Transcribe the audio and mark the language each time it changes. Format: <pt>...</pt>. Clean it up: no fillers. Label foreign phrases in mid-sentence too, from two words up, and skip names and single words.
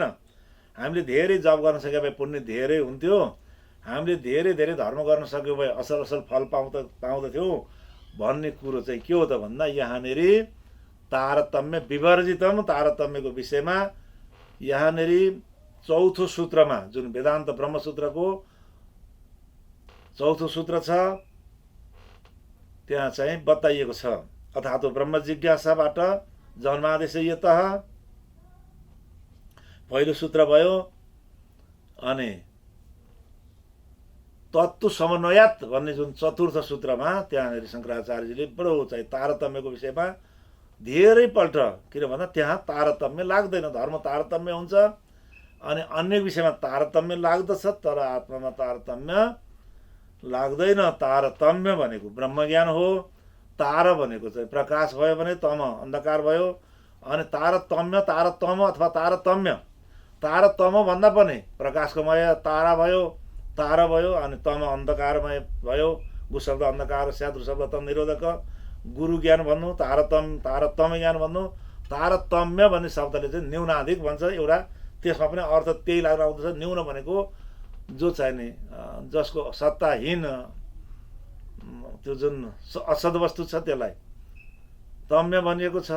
<ne>हामीले धेरै जप गर्न सके भए पुण्य धेरै हुन्थ्यो, हामीले धेरै धेरै धर्म गर्न सक्यो भए असल असल फल पाउँदथ्यौँ भन्ने कुरो चाहिँ के हो त भन्दा यहाँनिर</ne> <sa>तारतम्य विवर्जितम,</sa> <ne>तारतम्यको विषयमा यहाँनिर चौथो सूत्रमा जुन वेदान्त ब्रह्मसूत्रको चौथो सूत्र छ त्यहाँ चाहिँ बताइएको छ।</ne> <sa>अथातो ब्रह्म जिज्ञासाबाट जन्मादेश यतः</sa> <ne>पहिलो सूत्र भयो। अनि</ne> <sa>तत्त्व समन्वयात्</sa> <ne>भन्ने जुन चतुर्थ सूत्रमा त्यहाँनिर शङ्कराचार्यजीले बडो चाहिँ तारतम्यको विषयमा धेरैपल्ट, किन भन्दा त्यहाँ तारतम्य लाग्दैन, धर्म तारतम्य हुन्छ अनि अन्य विषयमा तारतम्य लाग्दछ, तर आत्मामा तारतम्य लाग्दैन। तारतम्य भनेको ब्रह्मज्ञान हो। तार भनेको चाहिँ प्रकाश भयो भने तम अन्धकार भयो। अनि तारतम्य तारतम अथवा तारतम्य, तारतम भन्दा पनि प्रकाशकोमय तारा भयो, तारा भयो, अनि तम अन्धकारमय भयो।</ne> <sa>गु शब्द अन्धकार स्यात्, रु शब्द तम निरोधक,</sa> <ne>गुरु ज्ञान भन्नु, तारतम्य ज्ञान भन्नु। तारतम्य भन्ने शब्दले चाहिँ न्यूनाधिक भन्छ एउटा, त्यसमा पनि अर्थ त्यही लाग्न आउँदछ। न्यून भनेको जो चाहिँ नि जसको सत्ताहीन त्यो जुन असद वस्तु छ त्यसलाई तम्य भनिएको छ।</ne>